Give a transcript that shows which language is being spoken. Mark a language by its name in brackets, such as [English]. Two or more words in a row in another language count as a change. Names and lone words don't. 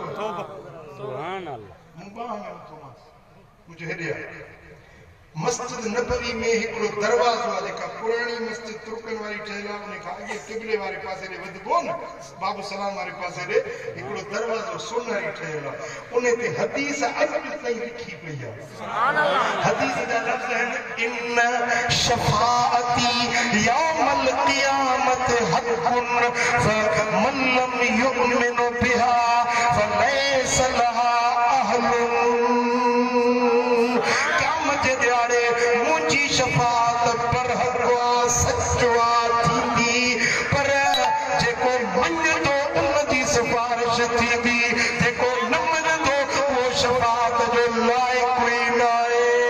[Sindhi] मुंहिंजो हेॾे आहे मस्जिद नबवी में हिकिड़ो दरवाज़ो आहे जेका पुराणी मस्जिद तुर्कनि वारी ठहियल आहे उन खां अॻे क़िबले वारे पासे ॾे वधिबो न बाबू सलाम वारे पासे ॾे हिकिड़ो दरवाज़ो सोनारी ठहियल आहे उन ते हदीस अॼु ताईं लिखी पई आहे हदीस जा लफ़्ज़ आहिनि [Arabic] إن شفاعتي يوم القيامة حق فمن لم يؤمن بها فليس لها أهل [Sindhi] मुंहिंजी शफ़ाअत पर हक़वा सचवा थींदी पर जेको मञंदो उन जी सिफारिश थींदी जेको न मञंदो उहो शफ़ाअत जो लाइक़ु ई न आहे